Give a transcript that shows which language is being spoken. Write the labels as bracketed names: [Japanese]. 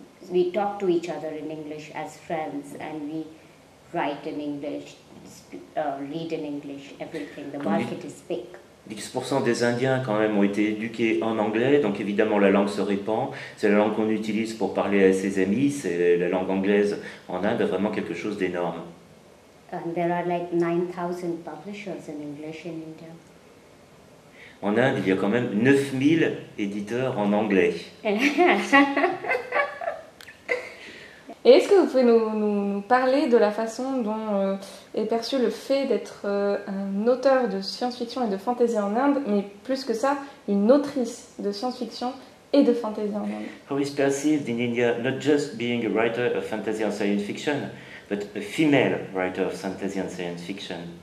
[English] We talk to each other in English as friends and we write in English, read in English, everything. The market is big. [French] 10% des Indiens quand même ont été éduqués en anglais, donc évidemment la langue se répand. C'est la langue qu'on utilise pour parler à ses amis, c'est la langue anglaise en Inde, vraiment quelque chose d'énorme. [English] And there are like 9,000 publishers in English in India. [French] En Inde, il y a quand même 9000 éditeurs en anglais. Et est-ce que vous pouvez nous parler de la façon dont est perçu le fait d'être un auteur de science-fiction et de fantasy en Inde, mais plus que ça, une autrice de science-fiction et de fantasy en Inde? [English] How is perceived in India not just being a writer of fantasy and science fiction, but a female writer of fantasy and science fiction?